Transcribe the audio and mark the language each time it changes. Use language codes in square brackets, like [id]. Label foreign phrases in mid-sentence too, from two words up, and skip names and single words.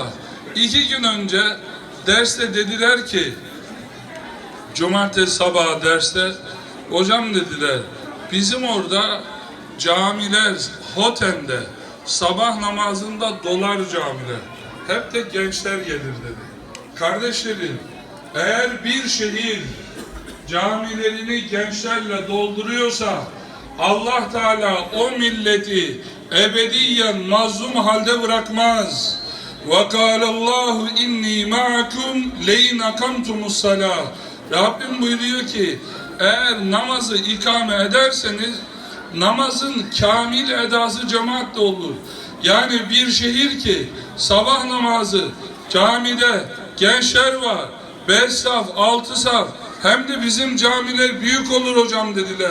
[tr] 2 gün önce derste dediler ki, cumartesi sabahı derste, hocam dediler, bizim orada camiler Hoten'de sabah namazında dolar camiler. Hep de gençler gelir dedi. Kardeşlerim, eğer bir şehir camilerini gençlerle dolduruyorsa Allah Teala o milleti ebediyen mazlum halde bırakmaz. [ar] وَقَالَ اللّٰهُ اِنِّي مَعَكُمْ لَيْنَ قَمْتُمُ الصَّلَاةِ. [tr] Rabbim buyuruyor ki eğer namazı ikame ederseniz namazın kamil edası cemaatle olur. Yani bir şehir ki sabah namazı camide gençler var, 5 saf, 6 saf, hem de bizim camiler büyük olur hocam dediler.